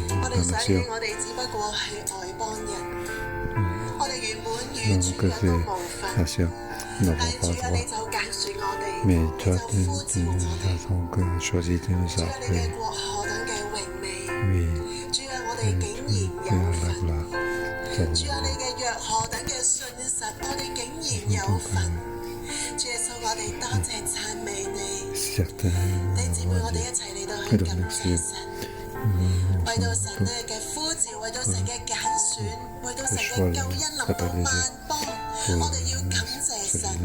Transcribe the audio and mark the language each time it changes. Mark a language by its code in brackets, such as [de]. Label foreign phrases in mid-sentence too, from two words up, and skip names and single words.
[yue] 我哋 [fr] la [yue] 想 [fr] nation. [yue] 我哋只不過係外邦人，我哋原本與 [fr] Non, [yue] 主 [fr] que [yue] 有 [fr] ces [yue] 個無份， [fr] nations n'auront [yue] 但 [fr] pas [yue] 主啊，你 [fr] droit. [yue] 就揀選我哋， [fr] Mais [yue] 你 [fr] toi, [yue] 就呼召 [fr] tu [yue] 我 [fr] nous [yue] 哋。 [fr] as donc choisi, tu nous [yue] 主 [fr] as [yue] 啊，你嘅 [fr] appelés. [yue] 國何等嘅榮美， [fr] Oui, [yue] 主啊，我哋 [fr] et [yue] 竟 [fr] tu [yue] 然有 [fr] es la [yue] 份。 [fr] gloire. [yue] 主啊，你嘅約何等嘅信實，我哋竟然有份。主耶穌，我哋多謝讚美你。 [fr] Certains [yue] 弟兄姊妹，我哋一齊嚟到去感謝神，為到神咧嘅呼召，為到神嘅揀選，為到神嘅救恩臨到萬邦，我哋要感謝神。